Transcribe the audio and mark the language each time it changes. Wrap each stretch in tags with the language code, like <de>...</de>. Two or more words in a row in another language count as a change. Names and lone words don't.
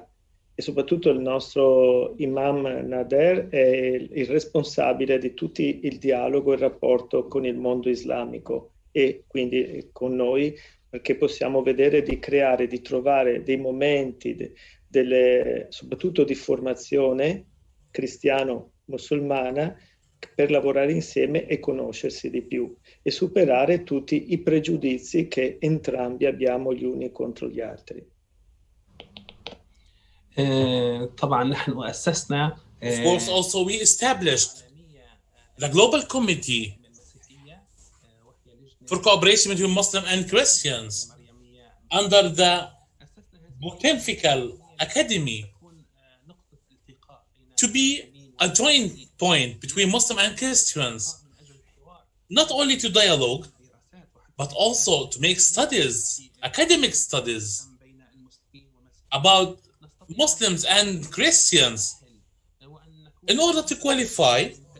<it>E soprattutto il nostro imam Nader è il responsabile di tutto il dialogo e il rapporto con il mondo islamico e quindi con noi, perché possiamo vedere di creare, di trovare dei momenti, soprattutto di formazione cristiano-musulmana, per lavorare insieme e conoscersi di più e superare tutti i pregiudizi che entrambi abbiamo gli uni contro gli altri.</it> <ar>طبعا نحن أسسنا</ar> <en>Of course, also we established the Global Committee for Cooperation between Muslim and Christians under the Pontifical Academy to be a joint point between Muslim and Christians, not only to dialogue, but also to make studies, academic studies about Muslims and Christians in order to qualify</en>